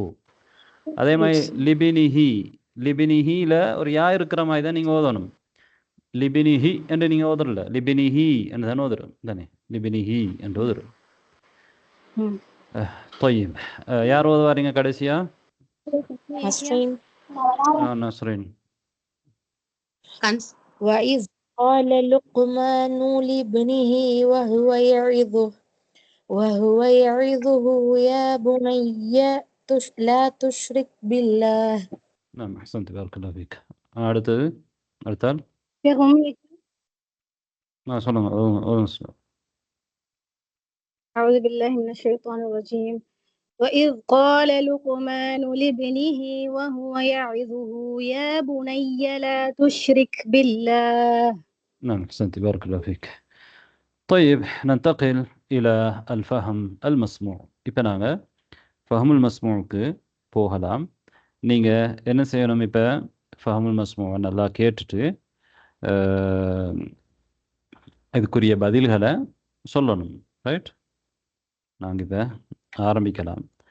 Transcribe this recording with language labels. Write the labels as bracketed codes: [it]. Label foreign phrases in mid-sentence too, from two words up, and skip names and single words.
[ta] அதே மாதிரி லிபினிஹி லிபினிஹில ஒரு யா இருக்கிற மாதிரி தான் நீங்க ஓதணும். லிபினிஹி என்று நீங்க ஓதுறல, லிபினிஹி என்று தானே ஓதுறோம் தானே, லிபினிஹி என்று ஓதுறோம். طيب யார் ஓதுவாரீங்க கடைசியா? நஸ்ரீன். [ar] وإذ قال لقمان لابنه وهو يعظه يا بني لا تشرك بالله. نعم أحسنت بارك الله فيك. [ta] அடுத்தால் சொல்லுங்க. [ar] أعوذ بالله من الشيطان الرجيم. وإذ قال لقمان لابنه وهو يعظه يا بني لا تشرك بالله. نعم أحسنت بارك الله فيك. طيب ننتقل إلى الفهم المسموع. [ta] இப்போ நாங்கள் ஃபஹமுல் மஸ்மூவுக்கு போகலாம். நீங்கள் என்ன செய்யணும்? இப்போ ஃபஹமுல் மஸ்மூவை நல்லா கேட்டுட்டு இதுக்குரிய பதில்களை சொல்லணும். ரைட், நாங்கள் இப்போ ஆரம்பிக்கலாம்.